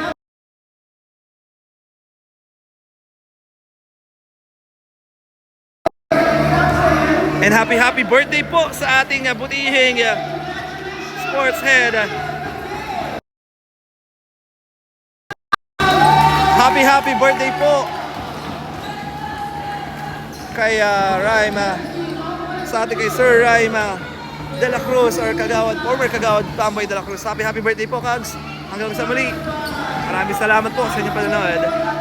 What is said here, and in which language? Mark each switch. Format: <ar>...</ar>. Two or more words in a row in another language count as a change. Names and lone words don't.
<tl>And</tl> <en>happy birthday</en> <tl>po sa ating butihing</tl> <en>sports head. Happy birthday</en> <tl>po kay Raima, sa ating kay Sir Raima De La Cruz or Kagawad, former Kagawad Tamboy De La Cruz.</tl> <en>Happy birthday</en> <tl>po, Kags. Hanggang sa muli. Maraming salamat po sa inyong panonood.</tl>